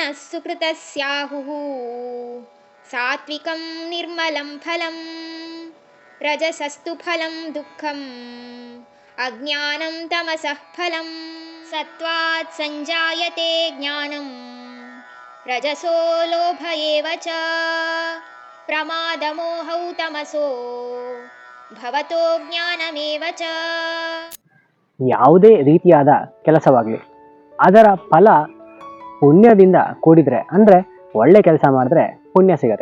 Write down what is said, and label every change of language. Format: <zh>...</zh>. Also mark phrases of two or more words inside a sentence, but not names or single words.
<sa>ಸುಕೃತಸ್ಯಾಹುಃ ಸಾತ್ವಿಕಂ ನಿರ್ಮಲಂ ಫಲಂ ರಜಸಸ್ತು ಫಲಂ ದುಃಖಂ ಅಜ್ಞಾನಂ ತಮಸಃ ಫಲಂ ಸತ್ವಾತ್ ಸಂಜಾಯತೆ ಜ್ಞಾನಂ ರಜಸೋ ಲೋಭ ಏವ ಚ ಪ್ರಮಾದಮೋಹೌ ತಮಸೋ ಭವತೋ ಜ್ಞಾನಮೇವ ಚ.</sa> <kn>ಯಾವುದೇ ರೀತಿಯಾದ ಕೆಲಸವಾಗಲಿ ಅದರ ಫಲ ಪುಣ್ಯದಿಂದ ಕೂಡಿದ್ರೆ, ಅಂದರೆ ಒಳ್ಳೆ ಕೆಲಸ ಮಾಡಿದ್ರೆ ಪುಣ್ಯ ಸಿಗತ್ತೆ.</kn>